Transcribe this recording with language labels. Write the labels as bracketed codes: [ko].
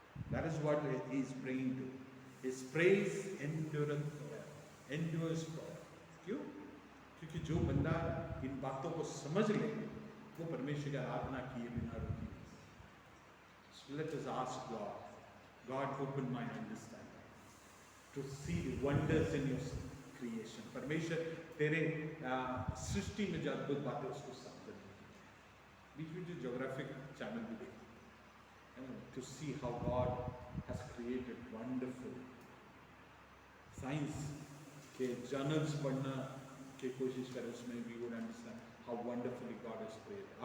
[en] That is what he is praying to. His praise endureth forever. Endures forever. [hi] क्यों? क्योंकि जो बंदा इन बातों को समझ ले वो परमेश्वर की आराधना किए बिना रुकी नहीं। [en] So let us ask God, God open my understanding to see the wonders in your creation. [hi] परमेश्वर तेरे सृष्टि में जो अद्भुत बातें उसको समझने की। बीच में जो ज्योग्राफिक चैनल भी देखा, [en] to see how God has created wonderful. [hi] Science के जर्नल्स पढ़ना की कोशिश करें, उसमें [en] we would understand how wonderfully God has created.